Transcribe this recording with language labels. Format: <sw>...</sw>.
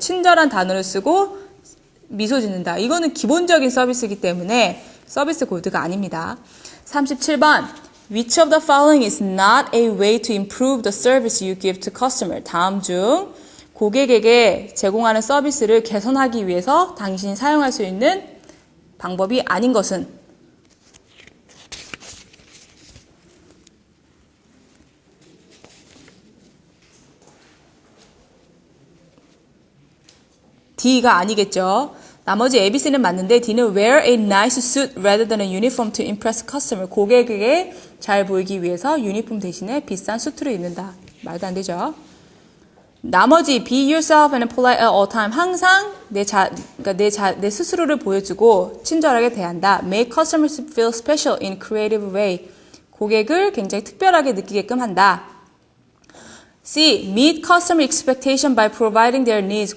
<ko>친절한 단어를 쓰고 미소 짓는다. 이거는 기본적인 서비스이기 때문에 서비스 골드가 아닙니다. 37번.</ko> <en>Which of the following is not a way to improve the service you give to customer?</en> <ko>다음 중 고객에게 제공하는 서비스를 개선하기 위해서 당신이 사용할 수 있는 방법이 아닌 것은 D가 아니겠죠. 나머지 A, B, C는 맞는데 D는</ko> <en>wear a nice suit rather than a uniform to impress customer.</en> <ko>고객에게 잘 보이기 위해서 유니폼 대신에 비싼 수트를 입는다. 말도 안 되죠. 나머지</ko> <en>be yourself and polite at all time.</en> <ko>항상 내 스스로를 보여주고 친절하게 대한다.</ko> <en>Make customers feel special in creative way.</en> <ko>고객을 굉장히 특별하게 느끼게끔 한다. C.</ko> <en>Meet customer expectation by providing their needs.</en>